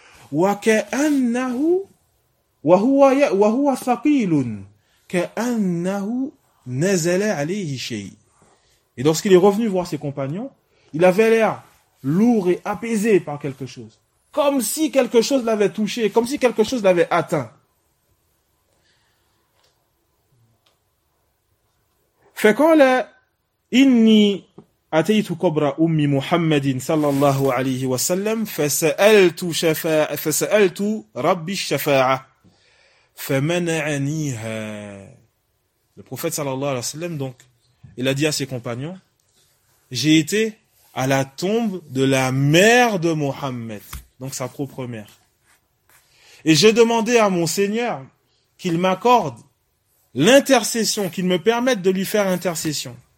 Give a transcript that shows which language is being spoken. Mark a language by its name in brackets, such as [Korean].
[Arabic] Wa ka'annahu wa huwa thaqilun ka'annahu nazala 'alayhi shay. [French] Et lorsqu'il est revenu voir ses compagnons, il avait l'air lourd et apaisé par quelque chose, comme si quelque chose l'avait touché, comme si quelque chose l'avait atteint. [Arabic] Fa qala إني أتيت قبر أم محمد صلى الله عليه وسلم فسألت ربي الشفاعة فمنعنيها. [French] Le prophète صلى الله عليه وسلم, donc, il a dit à ses compagnons, j'ai été à la tombe de la mère de Mohammed, donc sa propre mère, et j'ai demandé à mon Seigneur qu'il m'accorde l'intercession, qu'il me permette de lui faire intercession.